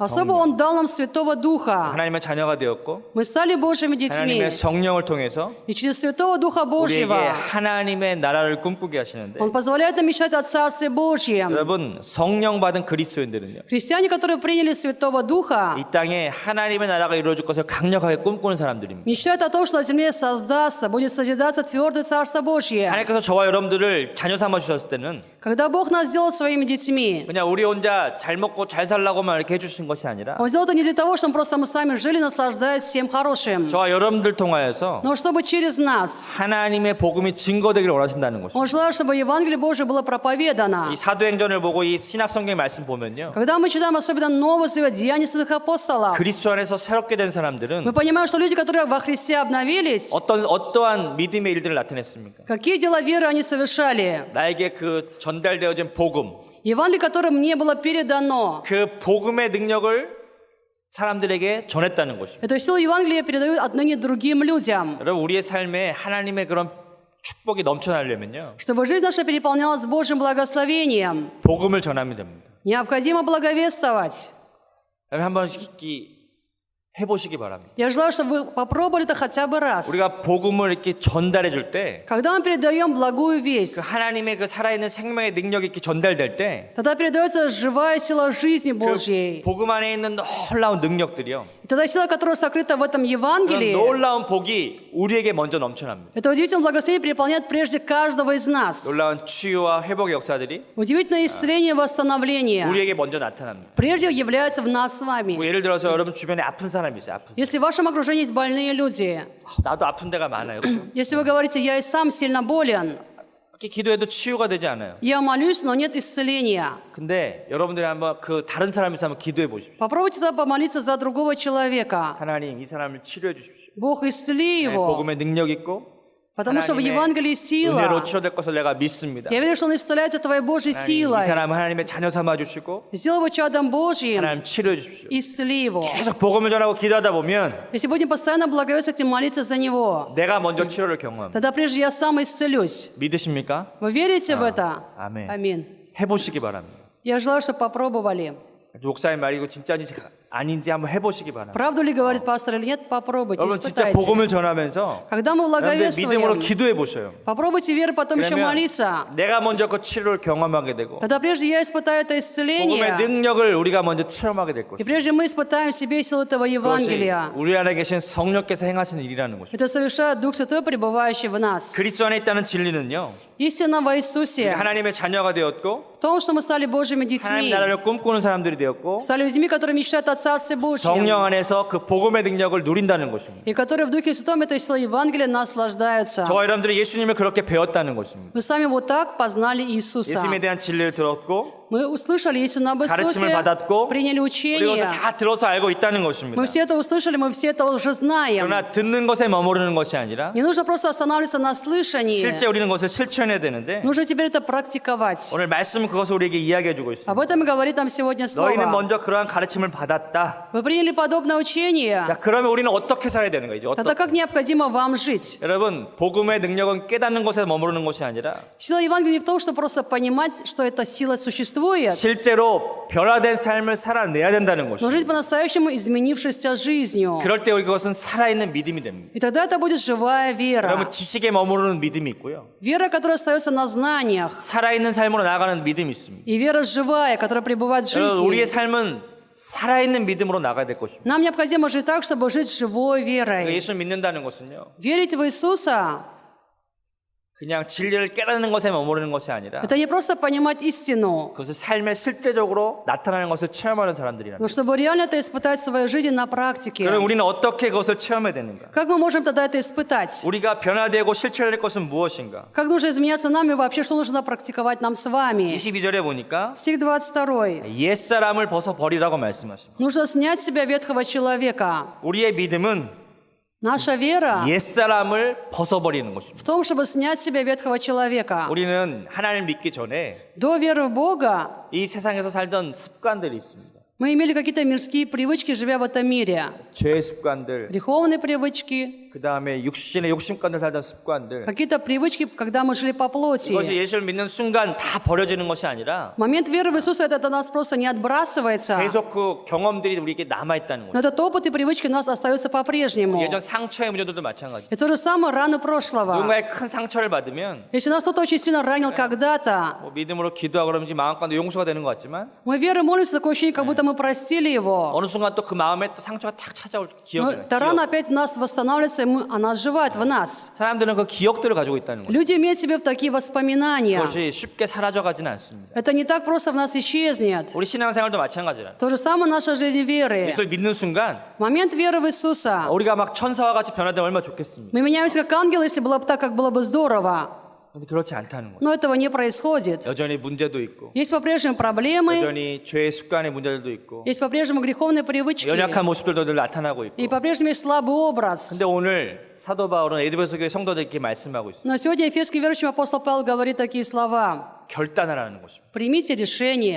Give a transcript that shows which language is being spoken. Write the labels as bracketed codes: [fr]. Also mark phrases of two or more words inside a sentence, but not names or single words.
[ru] Особо Он дал нам Святого Духа. [ko] 하나님의 자녀가 되었고 [ru] Мы стали Божьими детьми. [ko] 하나님의 성령을 통해서 [ru] И через Святого Духа [ko] 우리에게 [ru] Божьего [ko] 하나님의 나라를 꿈꾸게 하시는데 [ru] Он позволяет нам мечтать о Царстве Божьем. [ko] 여러분 성령 받은 그리스도인들은요 [ru] Христиане, которые приняли Святого Духа, [ko] 이 땅에 하나님의 나라가 이루어질 것을 강력하게 꿈꾸는 사람들입니다. [ru] мечтают о том, что на земле создастся, будет созидаться твердое Царство Божье. [ko] 하나님께서 저와 여러분들을 자녀 삼아 주셨을 때는 [ru] Когда Бог нас сделал своими детьми, [ko] 그냥 우리 혼자 잘 먹고 잘 살라고만 이렇게 해주신 것이 아니라 [ru] Он сделал это не для того, чтобы просто мы сами жили, наслаждаясь всем хорошим, [ko] 저와 여러분들 통하여서 [ru] но чтобы через нас. [ko] 하나님의 복음이 증거되기를 원하신다는 것입니다. [ru] Он желает, чтобы Евангелие Божие было проповедано. [ko] 이 사도행전을 보고 이 신약성경 말씀 보면요 [ru] Когда мы читаем особенно Новый Завет, Деяния Святых Апостолов, [ko] 그리스도 안에서 새롭게 된 사람들은 [ru] мы понимаем, что люди, которые во Христе обновились, [ko] 어떠한 믿음의 일들을 나타냈습니까? [ru] какие дела веры они совершали. [ko] 나에게 그 전달되어진 복음, [ru] Евангелие, которое мне было передано, [ko] 그 복음의 능력을 사람들에게 전했다는 것입니다. [ru] эту силу Евангелия передают отныне другим людям, [ko] 여러분 우리의 삶에 하나님의 그런 축복이 넘쳐나려면요 [ru] чтобы жизнь наша переполнялась Божьим благословением. [ko] 복음을 전하면 됩니다. [ru] Необходимо благовествовать. [ko] 여러분 한 번씩 해보시기 바랍니다. [ru] Я желаю, чтобы вы попробовали это хотя бы раз. [ko] 우리가 복음을 이렇게 전달해 줄 때 [ru] Когда мы передаем благую весть, [ko] 그 하나님의 그 살아있는 생명의 능력이 이렇게 전달될 때 [ru] тогда передается живая сила жизни [ko] 그 [ru] Божьей. [ko] 복음 안에 있는 놀라운 능력들이요. [ru] И тогда сила, которая сокрыта в этом [ko] 그런 [ru] Евангелии, [ko] 놀라운 복이 우리에게 먼저 넘쳐납니다. [ru] это удивительное благословение переполняет прежде каждого из нас. [ko] 놀라운 치유와 회복의 역사들이 [ru] Удивительное исцеление и восстановление [ko] 우리에게 먼저 나타납니다. [ru] прежде является в нас с [ko] 뭐 [ru] вами. [ko] 예를 들어서 여러분 주변에 아픈 사람이 있어요. 아픈 사람. [ru] Если в вашем окружении есть больные люди, [ko] 나도 아픈 데가 많아요. 그렇죠? [ru] если вы говорите, я и сам сильно болен, [ko] 이렇게 기도해도 치유가 되지 않아요. [ru] я молюсь, но нет исцеления. [ko] 근데 여러분들이 한번 그 다른 사람이 있으면 한번 기도해 보십시오. [ru] Попробуйте тогда помолиться за другого человека. [ko] 하나님 이 사람을 치료해 주십시오. [ru] Бог, исцели его, [ko] 복음의 능력 있고 [ru] потому что в Евангелии [ko] 은혜로 [ru] сила. [ko] 치료될 것을 내가 믿습니다. [ru] Я верю, что Он исцеляется Твоей Божьей [ko] 하나님, 이 [ru] силой. [ko] 사람을 하나님의 자녀 삼아 주시고 [ru] Сделай его чадом Божьим, [ko] 하나님 치료해 주십시오. [ru] исцели его. [ko] 계속 복음을 전하고 기도하다 보면 [ru] Если будем постоянно благовествовать и молиться за него, [ko] 내가 먼저 치료를 경험합니다. [ru] тогда прежде я сам исцелюсь. [ko] 믿으십니까? [ru] Вы верите в это? [ko] 아멘. [ru] Аминь. [ko] 해보시기 바랍니다. [ru] Я желаю, чтобы попробовали. [ko] 목사님 말이고 진짜인지 아닌지 한번 해보시기 바랍니다. [ru] Правду ли говорит пастор или нет, попробуйте, [ko] 여러분 진짜 [ru] испытайте. [ko] 복음을 전하면서 [ru] Когда мы [ko] 여러분들 믿음으로 [ru] благовествуем, [ko] 기도해 보셔요. [ru] попробуйте верой потом еще [ko] 그러면 [ru] молиться. [ko] 내가 먼저 그 치료를 경험하게 되고 [ru] Когда прежде я испытаю это [ko] 복음의 [ru] исцеление, [ko] 능력을 우리가 먼저 체험하게 될 [ru] и [ko] 것입니다. [ru] прежде мы испытаем в себе силу этого [ko] 그것이 [ru] Евангелия, [ko] 우리 안에 계신 성령께서 행하시는 일이라는 것입니다. [ru] это совершает Дух Святой, пребывающий в нас. [ko] 그리스도 안에 있다는 진리는요, [ru] Истина во Иисусе [ko] 하나님의 자녀가 되었고 [ru] в том, что мы стали Божьими [ko] 하나님 [ru] детьми, [ko] 나라를 꿈꾸는 사람들이 되었고 [ru] стали людьми, которые мечтают о Царстве Божьем, [ko] 성령 안에서 그 복음의 능력을 누린다는 것입니다. [ru] и которые в Духе Святом этой силой Евангелия наслаждаются. [ko] 저와 여러분들이 예수님을 그렇게 배웠다는 것입니다. [ru] Мы сами вот так познали Иисуса. [ko] 예수님에 대한 진리를 들었고 [ru] Мы услышали истину об [ko] 가르침을 [ru] Иисусе, [ko] 받았고 [ru] приняли [ko] 우리 그것을 [ru] учение. [ko] 다 들어서 알고 있다는 것입니다. [ru] Мы все это услышали, мы все это уже знаем. [ko] 그러나 듣는 것에 머무르는 것이 아니라 [ru] Не нужно просто останавливаться на слышании. [ko] 실제 우리는 그것을 실천해야 되는데 [ru] Нужно теперь это практиковать. [ko] 오늘 말씀은 그것을 우리에게 이야기해 주고 있습니다. [ru] Об этом и говорит нам сегодня [ko] 너희는 [ru] Слово. [ko] 먼저 그러한 가르침을 받았다. [ru] Вы приняли подобное учение. [ko] 자, 그러면 우리는 어떻게 살아야 되는 거죠? [ru] Тогда как необходимо вам жить? [ko] 여러분, 복음의 능력은 깨닫는 것에 머무르는 것이 아니라 [ru] Сила Евангелия не в том, что просто понимать, что эта сила существует, [ko] 실제로 변화된 삶을 살아내야 된다는 [ru] но [ko] 것입니다. [ru] жить по-настоящему изменившейся жизнью. [ko] 그럴 때 그것은 살아있는 믿음이 됩니다. [ru] И тогда это будет живая вера. [ko] 여러분, 지식에 머무르는 믿음이 있고요. [ru] Вера, которая остается на знаниях. [ko] 살아있는 삶으로 나아가는 믿음이 있습니다. [ru] И вера живая, которая пребывает в [ko] 여러분, 우리의 [ru] жизни. [ko] 삶은 살아있는 믿음으로 나가야 될 것입니다. [ru] Нам необходимо жить так, чтобы жить живой верой. [ko] 예수를 믿는다는 것은요, [ru] Верить в Иисуса [ko] 그냥 진리를 깨닫는 것에 머무르는 것이 아니라 [ru] это не просто понимать истину, [ko] 그것을 삶에 실제적으로 나타나는 것을 체험하는 사람들이라는 [ru] но [ko] 거예요. [ru] чтобы реально это испытать в своей жизни на практике. [ko] 그럼 우리는 어떻게 그것을 체험해야 되는가? [ru] Как мы можем тогда это испытать? [ko] 우리가 변화되고 실천해야 될 것은 무엇인가? [ru] Как нужно изменяться нам и вообще, что нужно практиковать нам с вами? [ko] 22절에 보니까 [ru] Стих 22. [ko] 옛사람을 벗어버리라고 말씀하십니다. [ru] Нужно снять с себя ветхого человека. [ko] 우리의 믿음은 [ru] Наша вера [ko] 옛사람을 벗어버리는 것입니다. [ru] в том, чтобы снять с себя ветхого человека. [ko] 우리는 하나님을 믿기 전에 [ru] До веры в Бога [ko] 이 세상에서 살던 습관들이 있습니다. [ru] мы имели какие-то мирские привычки, живя в этом мире. [ko] 죄의 습관들, [ru] Греховные привычки, [ko] 그 다음에 육신의 욕심관들 살던 습관들. [ru] какие-то привычки, когда мы жили по [ko] 그것이 [ru] плоти. [ko] 예수를 믿는 순간 다 버려지는 것이 아니라 [ru] Момент веры в Иисуса это от нас просто не отбрасывается. [ko] 계속 그 경험들이 우리에게 남아있다는 [ru] Но [ko] 거죠. [ru] этот опыт и привычки у нас остаются по-прежнему. [ko] 예전 상처의 문제들도 마찬가지. [ru] И то же самое раны прошлого. [ko] 누군가의 큰 상처를 받으면 [ru] Если нас кто-то очень сильно ранил когда-то, [ko] 뭐 믿음으로 기도하고 그러면 마음가도 용서가 되는 것 같지만 [ru] мы верой молимся, такое ощущение, как будто мы простили его. [ko] 어느 순간 또 그 마음에 또 상처가 탁 찾아올 [ru] Но [ko] 기억이 [ru] эта рана опять в нас восстанавливается, и она оживает в нас. [ko] 사람들은 그 기억들을 가지고 있다는 거죠. [ru] Люди имеют в себе такие воспоминания. [ko] 그것이 쉽게 사라져가지는 않습니다. [ru] Это не так просто в нас исчезнет. [ko] 우리 신앙생활도 마찬가지라. [ru] То же самое наша жизнь веры. [ko] 예수를 믿는 순간 [ru] Момент веры в Иисуса. [ko] 우리가 막 천사와 같이 변화되면 얼마나 좋겠습니까? [ru] Мы меняемся как ангелы, если было бы так, как было бы здорово. [ko] 근데 그렇지 않다는 거예요. [ru] Но этого не происходит. [ko] 여전히 문제도 있고 [ru] Есть по-прежнему проблемы, [ko] 여전히 죄의 습관의 문제들도 있고 [ru] есть по-прежнему греховные привычки, [ko] 연약한 모습들도 늘 나타나고 있고 [ru] и по-прежнему есть слабый образ. [ko] 근데 오늘 사도 바울은 에베소 교회 성도들에게 말씀하고 있습니다. [ru] Но сегодня эфесский верующим апостол Павел говорит такие слова. [ko] 결단하라는 것입니다. [ru] Примите решение.